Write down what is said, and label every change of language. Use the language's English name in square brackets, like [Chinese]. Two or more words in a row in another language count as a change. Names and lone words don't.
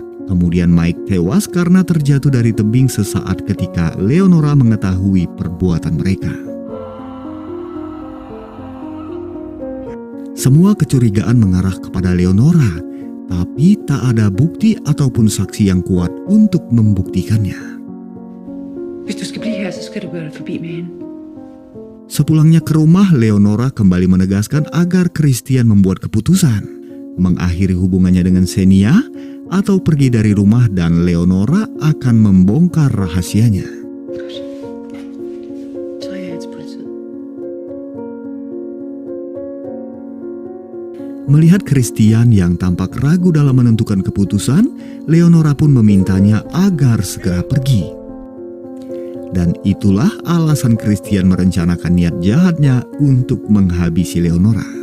[Indonesian] Kemudian Mike tewas karena terjatuh dari tebing sesaat ketika Leonora mengetahui perbuatan mereka. Semua kecurigaan mengarah kepada Leonora, tapi tak ada bukti ataupun saksi yang kuat untuk membuktikannya. [Danish] Hvis du skal blive her, så skal du gøre dig forbi med hende. [Indonesian] Sepulangnya ke rumah, Leonora kembali menegaskan agar Christian membuat keputusan, mengakhiri hubungannya dengan Xenia atau pergi dari rumah, dan Leonora akan membongkar rahasianya. [Danish] Så ringer jeg til politiet. [Indonesian] Melihat Christian yang tampak ragu dalam menentukan keputusan, Leonora pun memintanya agar segera pergi. Dan itulah alasan Christian merencanakan niat jahatnya untuk menghabisi Leonora.